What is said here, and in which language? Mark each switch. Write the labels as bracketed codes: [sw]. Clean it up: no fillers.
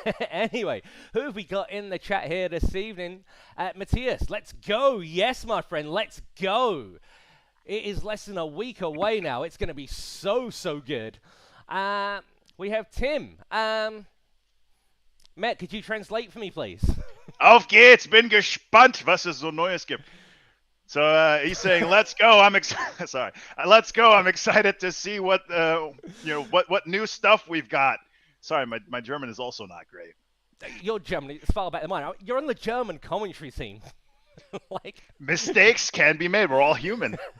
[en] Anyway, who have we got in the chat here this evening? Matthias, let's go. Yes, my friend, let's go. It is less than a week away now. It's going to be so good. We have Tim. Mett, could you translate for me, please? [de] Auf geht's, bin gespannt, was es so Neues gibt. [en] So he's saying, "Let's go." I'm excited. Sorry, let's go. I'm excited to see what what new stuff we've got. Sorry, my German is also not great. Your German is far better than mine. You're on the German commentary team. Mistakes can be made. We're all human.